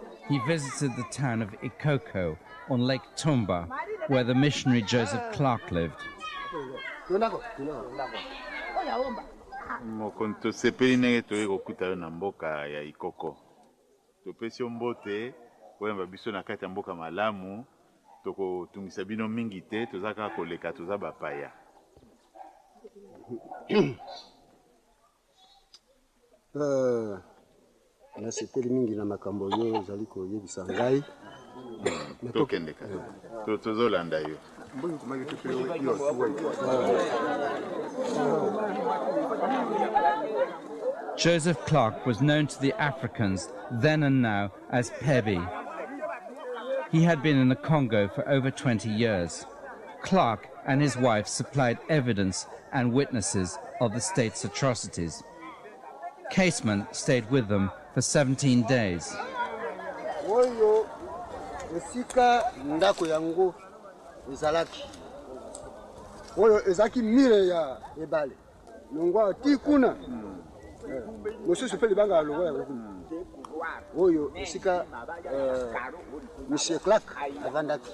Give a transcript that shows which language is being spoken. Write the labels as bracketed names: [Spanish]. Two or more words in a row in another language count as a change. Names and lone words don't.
[English] he visited the town of Ikoko on Lake Tumba, where the missionary Joseph Clark lived. [Lingala] Mokonzi tosepeli ndenge toyei kokuta yo na mboka ya Ikoko. Topesi yo mbote koyamba biso na kati ya mboka malamu, tokotungisa bino mingi te, toza kaka koleka, toza bapaya. Nasepeli mingi na makambo yo ozali koyebisa ngai. Tokende kaka, tozolanda yo. [English] Joseph Clark was known to the Africans then and now as Pebi. He had been in the Congo for over 20 years. Clark and his wife supplied evidence and witnesses of the state's atrocities. Casement stayed with them for 17 days. [Lingala] Oyo esika ndako yango ezalaki. Oyo ezaki mire ya ebale. Nongwa tikuna. Mosusu pe libanga alongo ya kuna. Oyo esika Monsieur Clark avandaki.